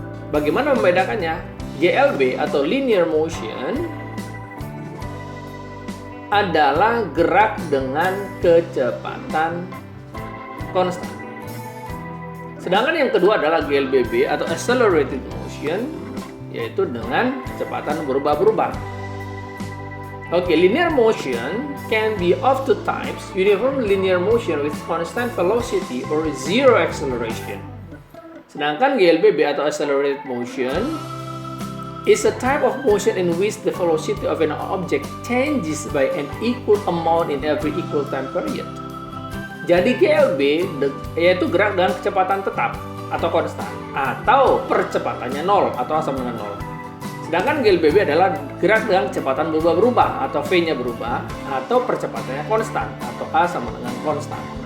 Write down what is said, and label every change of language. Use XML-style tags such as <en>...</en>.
<id>Bagaimana membedakannya? GLB atau linear motion adalah gerak dengan kecepatan konstan. Sedangkan yang kedua adalah GLBB atau accelerated motion, yaitu dengan kecepatan berubah-berubah.</id> <en>Oke, linear motion can be of two types: uniform linear motion with constant velocity or zero acceleration.</en> <id>Sedangkan GLBB atau</id> <en>accelerated motion is a type of motion in which the velocity of an object changes by an equal amount in every equal time period.</en> <id>Jadi GLB yaitu gerak dengan kecepatan tetap atau konstan, atau percepatannya 0 atau sama dengan 0. Sedangkan GLBB adalah gerak dengan kecepatan berubah-berubah atau V-nya berubah, atau percepatannya konstan atau A sama dengan konstan.</id>